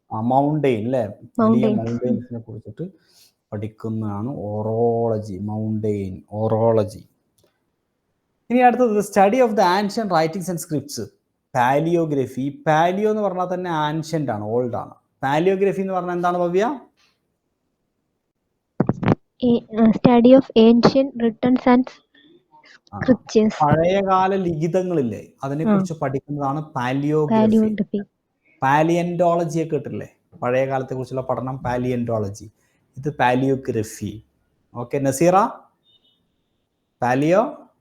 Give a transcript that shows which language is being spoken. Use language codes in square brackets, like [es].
[ml] Mountain അല്ലേ, വലിയ മൗണ്ടെയിൻസിനെ കുറിച്ചിട്ട് പഠിക്കുന്നതാണ് ഓറോളജി, മൗണ്ടെയിൻ ഓറോളജി. ഇനി അടുത്തത് [en] Study of the ancient writings and scripts, palaeography. [ml] Paleo എന്ന് പറഞ്ഞാൽ തന്നെ ആൻഷ്യന്റ് ആണ്, ഓൾഡ് ആണ്. പാലിയോഗ്രഫി എന്ന് പറഞ്ഞാൽ എന്താണ് Bhavya? [en] Study of ancient written and scriptures. [ml] പഴയകാല ലിഖിതങ്ങളില്ലേ, അതിനെ കുറിച്ച് പഠിക്കുന്നതാണ് പാലിയോഗ്രഫി. പാലിയന്റോളജിയെ കേട്ടില്ലേ, പഴയ കാലത്തെ കുറിച്ചുള്ള പഠനം പാലിയന്റോളജി. ഇത് പാലിയോഗ്രഫി. Okay Naseera, palaeography.